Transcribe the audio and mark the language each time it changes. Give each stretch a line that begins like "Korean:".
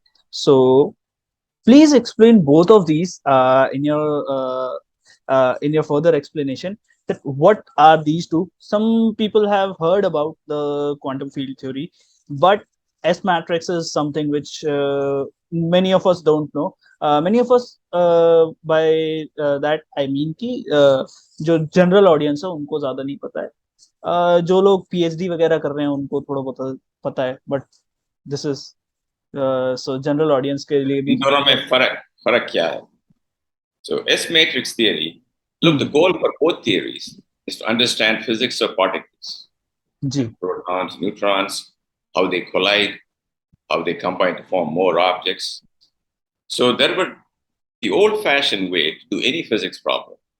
English: So please explain both of these in your further explanation. That what are these two? Some people have heard about the quantum field theory, but S matrix is something which many of us don't know. Many of us by that I mean
Hindi: कि जो general audience है उनको ज्यादा नहीं पता है. जो लोग पीएचडी वगैरह कर रहे हैं उनको थोड़ा बहुत पता है,
English: but this is so
Hindi: general audience के लिए भी इन दोनों में फर्क क्या है?
English: So S matrix theory, look, the goal for both theories is to understand physics of particles, जी protons, neutrons, how they collide, how they combine to form more objects. So there were the old-fashioned way to do any physics problem.